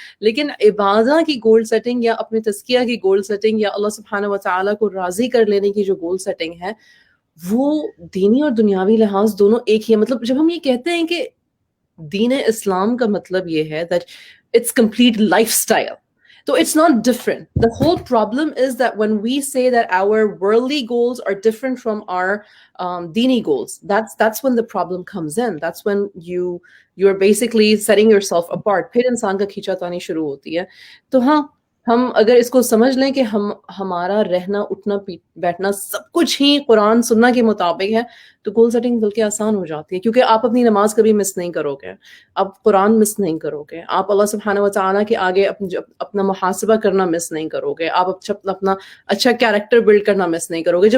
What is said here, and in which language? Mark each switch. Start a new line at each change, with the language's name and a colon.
Hindi: लेकिन इबादत की गोल सेटिंग या अपने तज़किया की गोल सेटिंग या अल्लाह सुब्हानहू व तआला को राज़ी कर लेने की जो गोल सेटिंग है, वो दीनी और दुनियावी लिहाज दोनों एक ही है। मतलब जब हम ये कहते हैं कि दीन इस्लाम का मतलब ये है
English: that it's complete lifestyle. So it's not different. The whole problem is that when we say that our worldly goals are different from our dini goals, that's when the problem comes in. That's when you're basically setting yourself apart.
Hindi: फिर इंसान का खींचातानी शुरू होती है। तो हाँ, हम अगर इसको समझ लें कि हमारा रहना उठना बैठना सब कुछ ही कुरान सुन्ना के मुताबिक है, तो गोल सेटिंग बल्कि आसान हो जाती है, क्योंकि आप अपनी नमाज कभी मिस नहीं करोगे, आप कुरान मिस नहीं करोगे, आप अल्लाह सुब्हानहू व तआला के आगे अपना मुहासबा करना मिस नहीं करोगे, आप अपना अच्छा कैरेक्टर बिल्ड करना मिस नहीं करोगे।